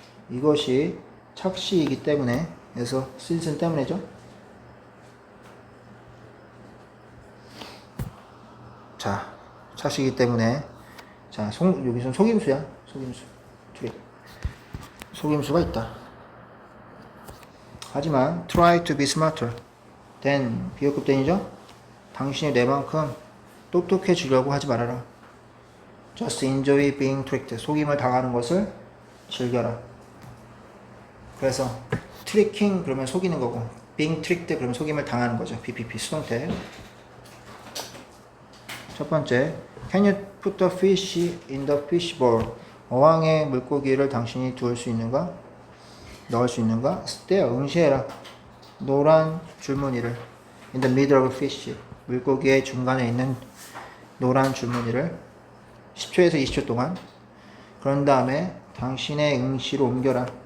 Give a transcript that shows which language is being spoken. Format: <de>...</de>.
<ko>이것이 착시이기 때문에, 그래서 since는 때문에죠. 자, 착시이기 때문에, 자, 여기서 속임수야. 속임수. trick. 속임수가 있다. 하지만</ko> <en>try to be smarter than</en> <ko>비교급 된이죠. 당신이 내만큼 똑똑해지려고 하지 말아라.</ko> <en>Just enjoy being tricked.</en> <ko>속임을 당하는 것을 즐겨라. 그래서 tricking 그러면 속이는 거고</ko> <en>being tricked</en> <ko>그러면 속임을 당하는 거죠. BPP 수동태. 첫 번째,</ko> <en>Can you put the fish in the fish bowl?</en> <ko>어항에 물고기를 당신이 두을 수 있는가? 넣을 수 있는가? stare, 응시해라. 노란 줄무늬를</ko> <en>in the middle of fish.</en> <ko>물고기의 중간에 있는 노란 줄무늬를 10초에서 20초 동안. 그런 다음에 당신의 응시로 옮겨라.</ko>